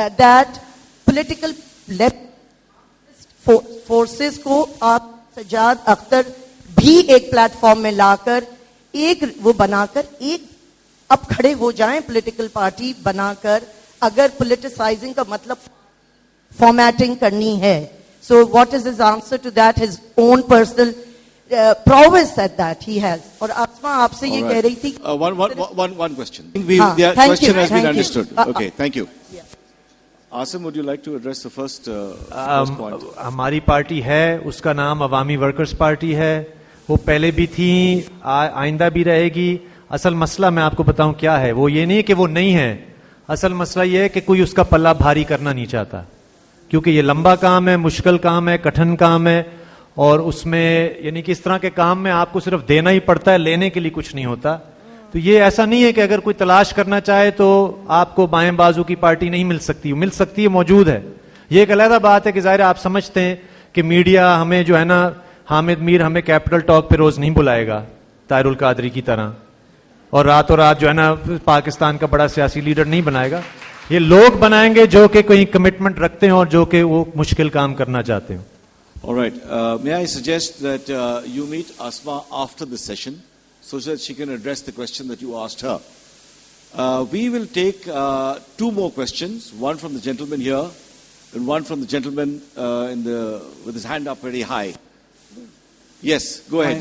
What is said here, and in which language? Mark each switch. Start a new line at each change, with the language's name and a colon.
English: That political left forces
Urdu: کو آپ سجاد اختر بھی ایک پلیٹ فارم میں لا کر ایک وہ بنا کر ایک اب کھڑے ہو جائیں پولیٹیکل پارٹی بنا کر, اگر پولیٹیسائزنگ کا مطلب فارمیٹنگ کرنی ہے.
English: So what is his answer to that? His own personal prowess at that he has.
Urdu: اور Asma آپ سے یہ کہہ رہی تھی.
English: One question. The question has been understood. Okay, thank you. Aasim, would you like to address the first point?
Urdu: ہماری party ہے, اس کا نام عوامی ورکرز پارٹی ہے, وہ پہلے بھی تھی, آئندہ بھی رہے گی. اصل مسئلہ میں آپ کو بتاؤں کیا ہے, وہ یہ نہیں کہ وہ نہیں ہے, اصل مسئلہ یہ ہے کہ کوئی اس کا پلہ بھاری کرنا نہیں چاہتا, کیونکہ یہ لمبا کام ہے, مشکل کام ہے, کٹھن کام ہے, اور اس میں یعنی کہ اس طرح کے کام میں آپ کو صرف دینا ہی پڑتا ہے, لینے کے لیے کچھ نہیں ہوتا. تو یہ ایسا نہیں ہے کہ اگر کوئی تلاش کرنا چاہے تو آپ کو بائیں بازو کی پارٹی نہیں مل سکتی, مل سکتی ہے, موجود ہے. یہ ایک علیحدہ بات ہے کہ ظاہر آپ سمجھتے ہیں کہ میڈیا ہمیں جو ہے نا, حامد میر ہمیں کیپٹل ٹاک پہ روز نہیں بلائے گا طاہر القادری کی طرح, اور راتوں رات جو ہے نا پاکستان کا بڑا سیاسی لیڈر نہیں بنائے گا. یہ لوگ بنائیں گے جو کہ کوئی کمٹمنٹ رکھتے ہیں اور جو کہ وہ مشکل کام کرنا چاہتے ہیں.
English: All right. May I suggest that you meet Asma after this session so that she can address the question that you asked her. We will take two more questions, one from the gentleman here and one from the gentleman with his hand up very high. Yes, go ahead.